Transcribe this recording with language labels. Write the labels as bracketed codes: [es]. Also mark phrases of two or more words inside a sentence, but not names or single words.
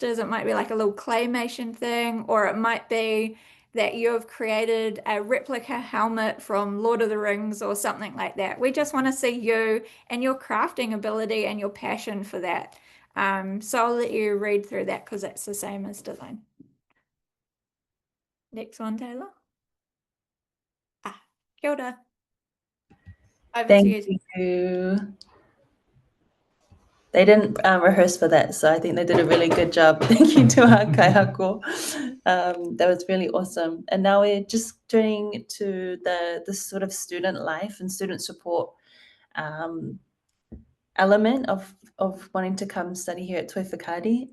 [en] It might be like a little claymation thing, or it might be that you've created a replica helmet from Lord of the Rings or something like that. We just want to see you and your crafting ability and your passion for that. So I'll let you read through that because it's the same as design. Next one, Taylor. [mi] Kia ora. [en] Over to you. Thank you. They didn't rehearse for that, so I think they did a really good job. Thank you to our kaiako. That was really awesome. And now we're just turning to the sort of student life and student support element of wanting to come study here at Toi Whakaari.